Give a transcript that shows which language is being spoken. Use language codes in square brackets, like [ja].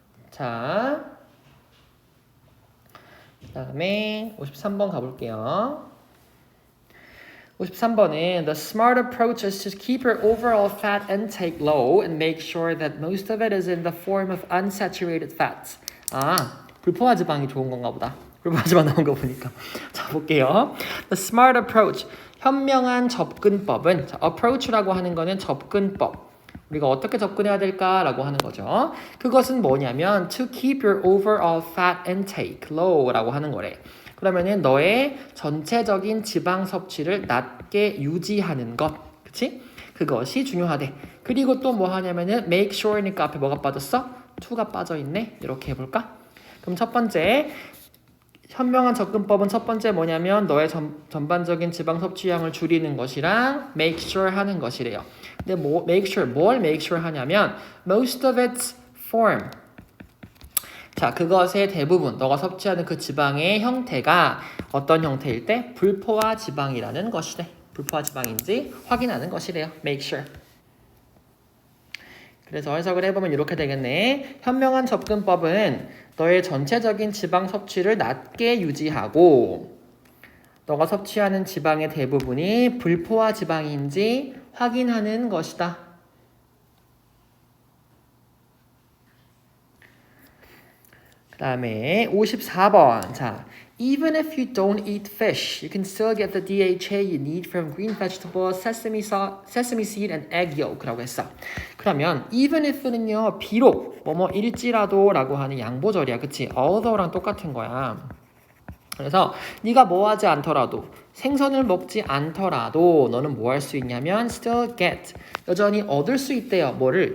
[ko] 자, 그 다음에 53번 가볼게요. [en] 53번은 The smart approach is to keep your overall fat intake low and make sure that most of it is in the form of unsaturated fats. [ko] 불포화 지방이 좋은 건가 보다. 불포화 지방 나온 거 보니까. 자, 볼게요. [en] The smart approach. [ko] 현명한 접근법은 approach라고 하는 거는 접근법. 우리가 어떻게 접근해야 될까라고 하는 거죠. 그것은 뭐냐면 [en] to keep your overall fat intake low [ko] 라고 하는 거래. 그러면은 너의 전체적인 지방 섭취를 낮게 유지하는 것. 그치? 그것이 중요하대. 그리고 또 뭐 하냐면은 make sure니까 앞에 뭐가 빠졌어? to가 빠져있네. 이렇게 해볼까? 그럼 첫 번째 현명한 접근법은 첫 번째 뭐냐면 너의 전반적인 지방 섭취량을 줄이는 것이랑 make sure 하는 것이래요. 근데 [en] make sure, [ko] 뭘 [en] make sure [ko] 하냐면 [en] most of its form. [ko] 자, 그것의 대부분, 너가 섭취하는 그 지방의 형태가 어떤 형태일 때? 불포화 지방이라는 것이래. 불포화 지방인지 확인하는 것이래요. [en] Make sure. [ko] 그래서 해석을 해보면 이렇게 되겠네. 현명한 접근법은 너의 전체적인 지방 섭취를 낮게 유지하고 너가 섭취하는 지방의 대부분이 불포화 지방인지 확인하는 것이다. 그 다음에 54번. [en] 자, even if you don't eat fish, you can still get the DHA you need from green vegetables, sesame seed, and egg yolk [ko] 라고 했어. 그러면 even if는요, 비록 뭐뭐일지라도 라고 하는 양보절이야. 그치? although랑 똑같은 거야. 그래서 네가 뭐 하지 않더라도 생선을 먹지 않더라도 너는 뭐 할 수 있냐면 still get 여전히 얻을 수 있대요. 뭐를?